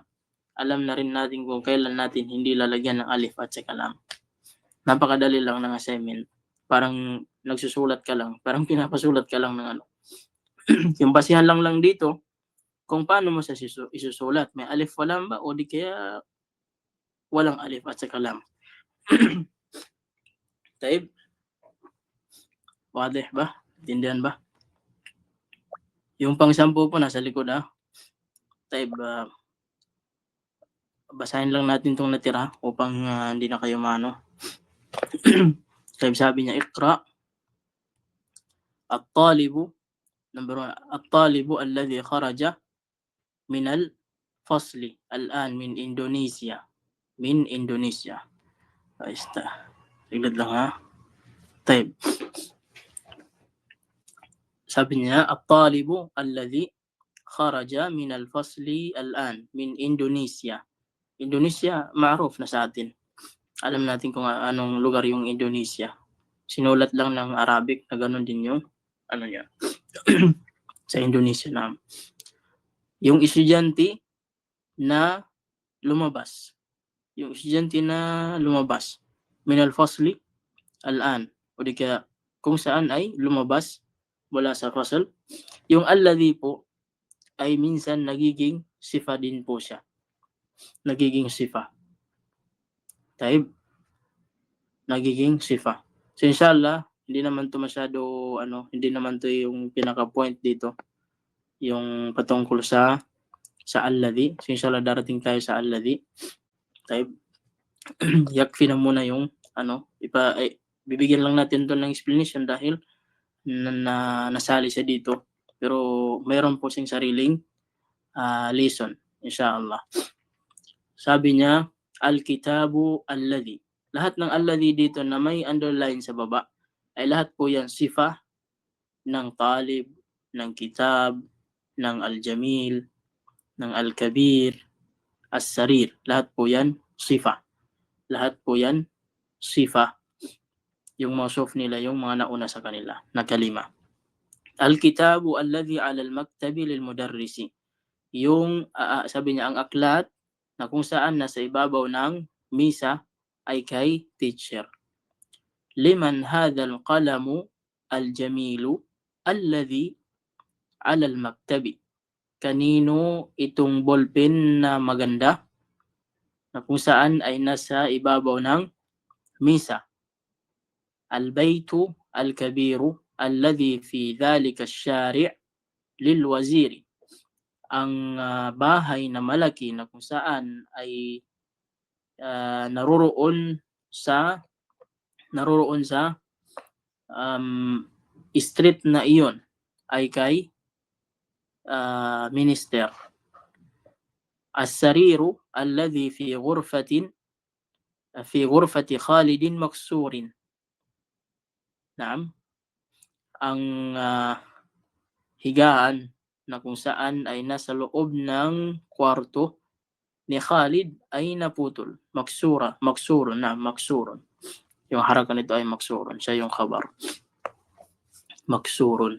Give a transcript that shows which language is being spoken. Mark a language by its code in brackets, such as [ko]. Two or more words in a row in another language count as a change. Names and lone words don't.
[tl] Alam na rin natin kung kailan natin hindi lalagyan ng alif at saka lam. Napakadali lang ng assignment. Parang nagsusulat ka lang, parang pinapasulat ka lang ng ano. Yung basihan lang dito, kung paano mo siya isusulat. May alif o lam ba o di kaya walang alif at saka lam. Taib? Wadih ba? Tindihan ba? Yung pang-sampu po nasa likod Taib, basahin lang natin itong natira upang hindi na kayo mano. Taib sabi niya, Iqra. At-talibu, number 1, [ar] الطالب الذي خرج من الفصل الآن من Indonesia. [tl] Min Indonesia. Tignan lang Taib. Sabi niya, [ar] الطالب الذي خرج من الفصل الآن من Indonesia. [tl] Indonesia, ma'ruf na sa atin. Alam natin kung anong lugar yung Indonesia. Sinulat lang ng Arabic na ganun din yung ano niya. Sa Indonesia na. Yung estudyante na lumabas. Yung estudyante na lumabas. [ar] من الفصل الآن. [tl] O di kaya kung saan ay lumabas wala sa fasl. Yung alladhi po ay minsan nagiging sifa din po siya. Nagiging sifa. Taib. Nagiging sifa. So inshallah, hindi naman to masyado hindi naman to yung pinaka-point dito. Yung patungkol sa alladhi. So inshallah darating tayo sa alladhi. Taib. Yakfi na muna yung bibigyan lang natin to ng explanation dahil nasali siya dito. Pero mayroon po siyang sariling lesson, inshallah. Sabi niya, [ar] الكتاب الذي. [tl] Lahat ng alladhi dito na may underline sa baba, ay lahat po yan sifa ng talib, ng kitab, ng al-jamil, ng al-kabir, as-sarir. Lahat po yan sifa. Lahat po yan sifa. Yung mausuf nila, yung mga nauna sa kanila, na kalima. [ar] الكتاب الذي على المكتب للمدرس. [tl] Yung, sabi niya, ang aklat na kung saan nasa ibabaw ng misa ay kay teacher. [ar] لمن هذا القلم الجميل الذي على المكتب. [tl] Kanino itong ballpen na maganda na kung saan ay nasa ibabaw ng misa. [ar] البيت الكبير الذي في ذلك الشارع للوزير. [tl] Ang bahay na malaki na kung saan ay naroon sa street na iyon ay kay minister. [ar] السرير الذي في غرفة خالد مكسور. [tl] Naam. Ang higaan na kung saan ay nasa loob ng kwarto ni Khalid ay naputol. Maksurun. Yung haraka nito ay maksurun. Siya yung khabar. Maksurun.